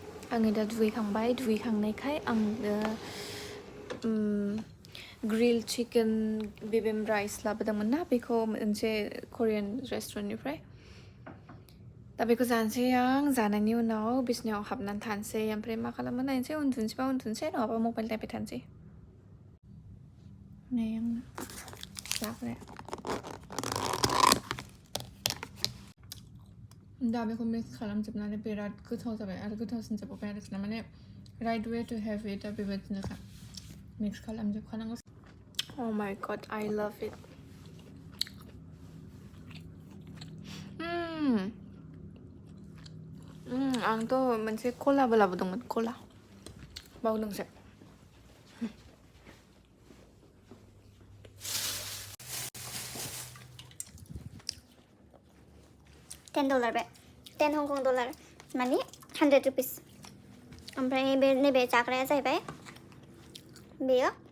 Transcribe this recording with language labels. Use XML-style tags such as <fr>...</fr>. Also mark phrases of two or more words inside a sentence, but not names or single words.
<brx>आङो दा दुगैखांनायखाय आं</brx> <en>grill chicken</en> <brx>बिबिम राइस लाबोदोंमोन ना बेखौ मोनसे करियान रेस्टुरेन्टनिफ्राय दा बेखौ जानोसै आं जानायनि उनाव बिसिनायाव हाबनानै थानोसै ओमफ्राय मा खालामो नायनोसै उन्दुनोसैबा उन्दुनोसै नङाबा मबाइल नायबाय थानोसै नै आंना जाग्राया दा बेखौ मिक्स खालामजोबनानै बिराद गोथाव जाबाय आरो गोथावसिन जाबावबाय आरोखि ना माने</brx> <en>right way to have it</en> <brx>दा बेबायदिनोखा मिक्स खालामजोबखानांगौ</brx> <en>Oh my god, I love it.</en> <brx>आंथ' मोनसे कलाबो लाबोदोंमोन कला बावदोंसो $10 बे 10 हंकं डलार माने 100 रुपिस ओमफ्राय बे नैबे जाग्राया जाहैबाय बेयो</brx>